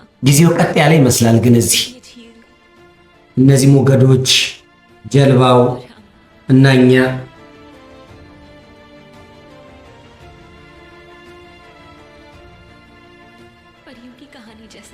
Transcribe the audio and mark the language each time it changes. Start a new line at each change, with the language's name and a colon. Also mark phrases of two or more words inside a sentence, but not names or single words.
Amharic: ጊዜው ቀጥ ያለ ይመስላል ግን እዚህ
Hindi: ये झील
Amharic: እነዚህ ሞገዶች፣ ጀልባው
Hindi: और हम
Amharic: እና እኛ
Hindi: परियों की कहानी जैसा।